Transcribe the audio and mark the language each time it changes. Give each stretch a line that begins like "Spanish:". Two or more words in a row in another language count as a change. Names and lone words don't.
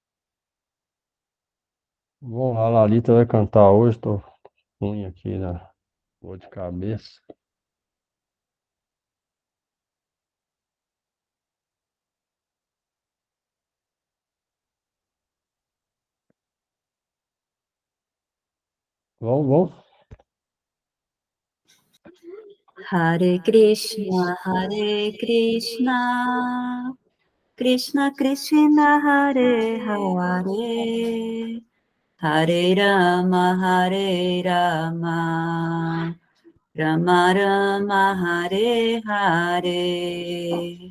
Portuguese: Bom, a Lalita vai cantar hoje, tô ruim aqui, né? Dor de cabeça. Vamos.
Sanskrit: Hare Krishna, Krishna Krishna, Hare Hare, Hare Rama, Rama Rama, Hare Hare.